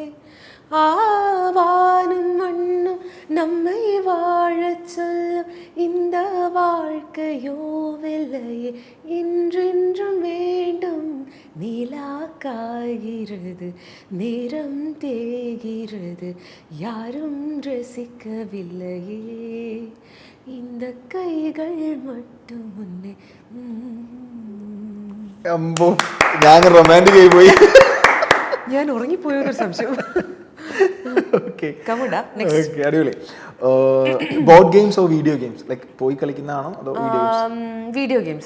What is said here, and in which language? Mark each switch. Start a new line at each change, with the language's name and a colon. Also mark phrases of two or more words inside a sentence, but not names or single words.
Tamil: ஆவானும் மண்ணும் நம்மை வாழச் சொல்லும் இந்த வாழ்க்கையோ வெல்லையே இன்றென்றும் வேண்டும் நிலா காய்கிறது நேரம் தேய்கிறது யாரும் ரசிக்கவில்லையே இந்த கைகள் மட்டும் முன்னே
Malayalam: ഞാൻ റൊമാൻറ്റിക് ആയി പോയി. ഞാൻ ഉറങ്ങിപ്പോയൊരു സംശയം.
English: അടിപൊളി. board games or video games?
Malayalam: ലൈക്ക് പോയി കളിക്കുന്നതാണോ അതോ
English: video games?